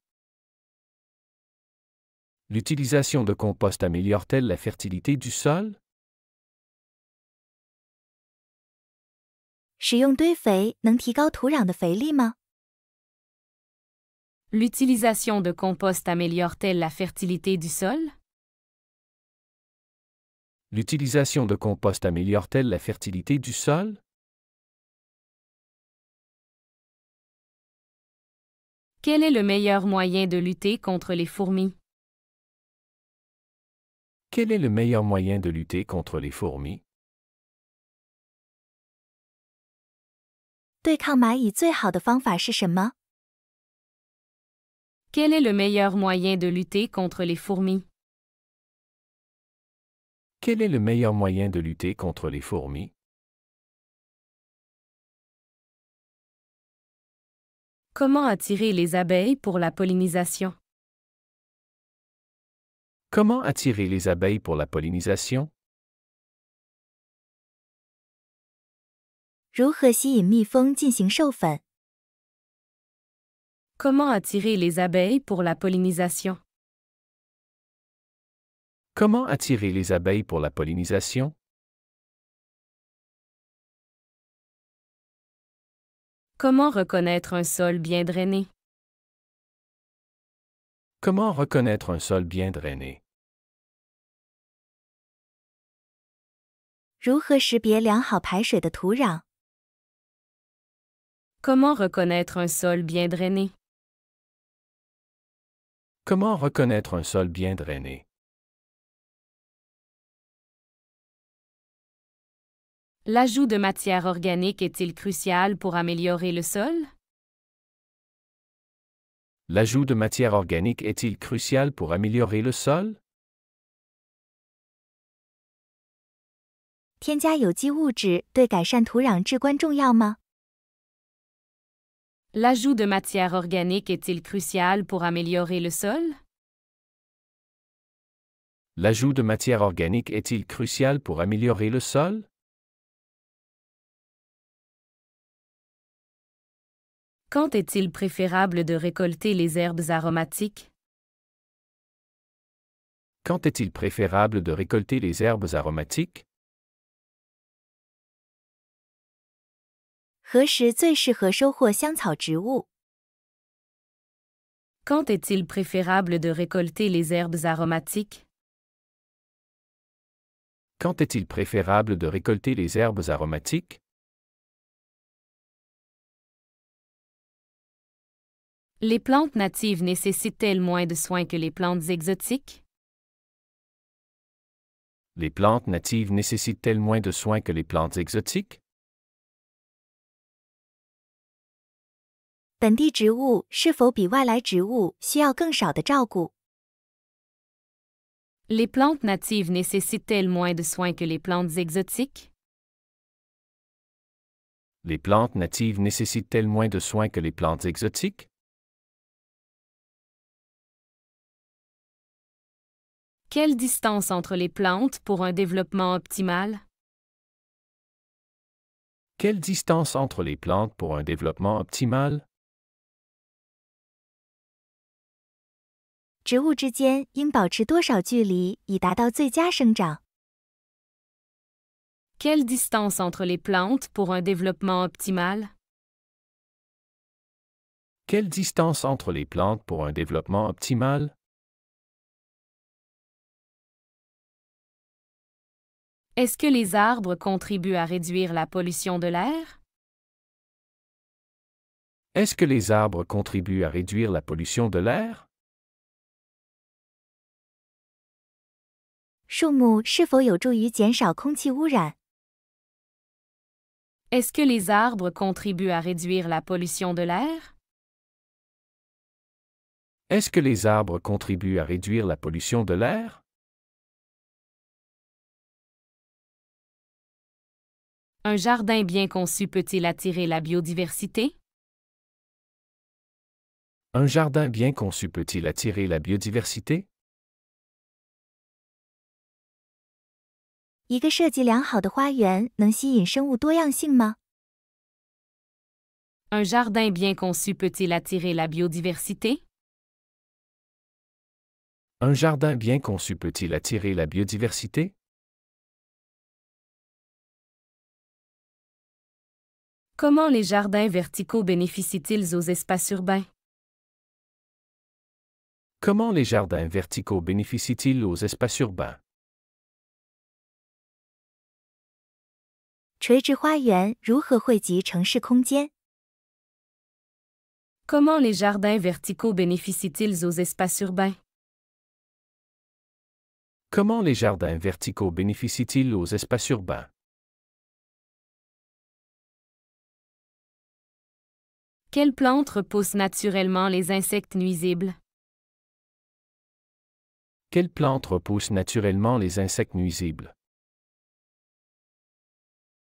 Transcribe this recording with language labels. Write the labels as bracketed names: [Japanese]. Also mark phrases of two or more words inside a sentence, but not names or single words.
[French] L'utilisation de compost améliore-t-elle la fertilité du sol? [Chinese] 使用堆肥能提高土壤的肥力吗？ [French] L'utilisation de compost améliore-t-elle la fertilité du sol? L'utilisation de compost améliore-t-elle la fertilité du sol? Quel est le meilleur moyen de lutter contre les fourmis? Quel est le meilleur moyen de lutter contre les fourmis? [Chinese] 对抗蚂蚁最好的方法是什么？ [French] Quel est le meilleur moyen de lutter contre les fourmis? Quel est le meilleur moyen de lutter contre les fourmis? Comment attirer les abeilles pour la pollinisation? Comment attirer les abeilles pour la pollinisation? [Chinese] 如何吸引蜜蜂进行授粉？ [French] Comment attirer les abeilles pour la pollinisation? Comment attirer les abeilles pour la pollinisation? Comment reconnaître un sol bien drainé? Comment reconnaître un sol bien drainé? [Chinese] 如何识别良好排水的土壤？ [French] Comment reconnaître un sol bien drainé? Comment reconnaître un sol bien drainé? L'ajout de matière organique est-il crucial pour améliorer le sol? L'ajout de matière organique est-il crucial pour améliorer le sol? [Chinese] 添加有机物质对改善土壤至关重要吗？ [French] L'ajout de matière organique est-il crucial pour améliorer le sol? L'ajout de matière organique est-il crucial pour améliorer le sol? Quand est-il préférable de récolter les herbes aromatiques? Quand est-il préférable de récolter les herbes aromatiques? [Chinese] 何时最适合收获香草植物？ [French] Quand est-il préférable de récolter les herbes aromatiques? Quand est-il préférable de récolter les herbes aromatiques? Les plantes natives nécessitent-elles moins de soins que les plantes exotiques? Les plantes natives nécessitent-elles moins de soins que les plantes exotiques? [Chinese] 本地植物是否比外来植物需要更少的照顾？ [French] Les plantes natives nécessitent-elles moins de soins que les plantes exotiques? Les plantes natives nécessitent-elles moins de soins que les plantes exotiques? Quelle distance entre les plantes pour un développement optimal? Quelle distance entre les plantes pour un développement optimal? [Chinese] 植物之间应保持多少距离以达到最佳生长？ [French] Quelle distance entre les plantes pour un développement optimal? Quelle distance entre les plantes pour un développement optimal? Est-ce que les arbres contribuent à réduire la pollution de l'air? Est-ce que les arbres contribuent à réduire la pollution de l'air? [Chinese] 树木是否有助于减少空气污染？ [French] Est-ce que les arbres contribuent à réduire la pollution de l'air? Est-ce que les arbres contribuent à réduire la pollution de l'air? Un jardin bien conçu peut-il attirer la biodiversité? Un jardin bien conçu peut-il attirer la biodiversité? [Chinese] 一个设计良好的花园能吸引生物多样性吗？ [French] Un jardin bien conçu peut-il attirer la biodiversité? Un jardin bien conçu peut-il attirer la biodiversité? Comment les jardins verticaux bénéficient-ils aux espaces urbains? Comment les jardins verticaux bénéficient-ils aux espaces urbains? [Chinese] 垂直花园如何惠及城市空间？ [French] Comment les jardins verticaux bénéficient-ils aux espaces urbains? Comment les jardins verticaux bénéficient-ils aux espaces urbains? Quelles plantes repoussent naturellement les insectes nuisibles? Quelles plantes repoussent naturellement les insectes nuisibles? [Chinese] 哪些植物自然驱赶害虫？ 哪些植物自然驱赶害虫？